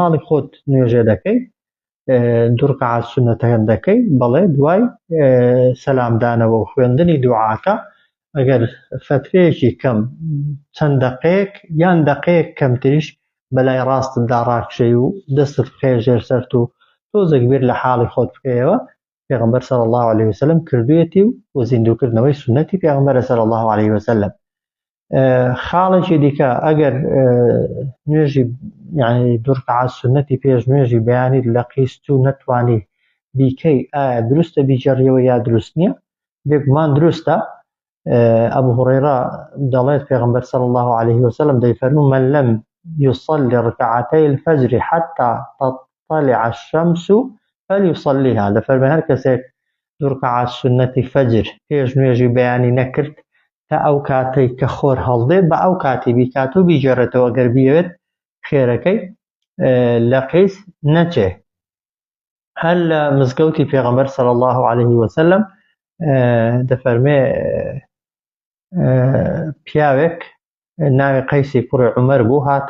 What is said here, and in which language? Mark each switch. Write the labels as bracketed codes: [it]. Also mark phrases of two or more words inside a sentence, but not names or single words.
[ckb] ماڵی خۆت نوێژە دەکەی 2 ڕکعات سونەتەکە دەکەی بەڵێ دوای سەلامدانەوە و خوێندنی دوعاکە ئەگەر فترەیەکی کەم چەند دەقەیەک یان دەقەیەک کەمتریش بەلای ڕاستتدا ڕاکشەی و دەستت بخەیە ژێر سەرت و تۆزێک بیر لە حاڵی خۆت بکەیەوە پێغەمبەر [ar] صلی الله عليه وسلم [ckb] کردوویەتی و زیندووکردنەوەی سنەتی پێغەمبەرە [ar] صلی الله عليه وسلم. [ckb] خاڵێکی دیکە ئەگەر نوێژی یعنی 2 ڕکعات سنەتی پێش نوێژی بەیانی لە قیست و نەتوانی بیکەی ئایا دروستە بیجەڕیەوە یا دروست نییە؟ بێگومان دروستە. [ar] أبو هريرة [ckb] دەڵێت پێغەمبەر [ar] صلى الله عليه وسلم دەیفەرموو من لم يصلي ركعتي الفجر حتى تطلع الشمس فليصليها. [ckb] دەفەرمێ هەر کەسێک 2 ڕکعات سنەتی فەجر پێش نوێژی بەیانی نەکرد تا ئەو کاتەی کە خۆر هەڵدێت بە ئەو کاتی بیکات و بیجێڕێتەوە گەر بیەوێت خێرەکەی لە قیس نەچێ. هەر لە مزگەوتی پێغەمبەر [ar] صلی الله عليه وسلم [ckb] دەفەرمێ پیاوێک ناوی قەیسی کوڕی عومەر بوو هاتە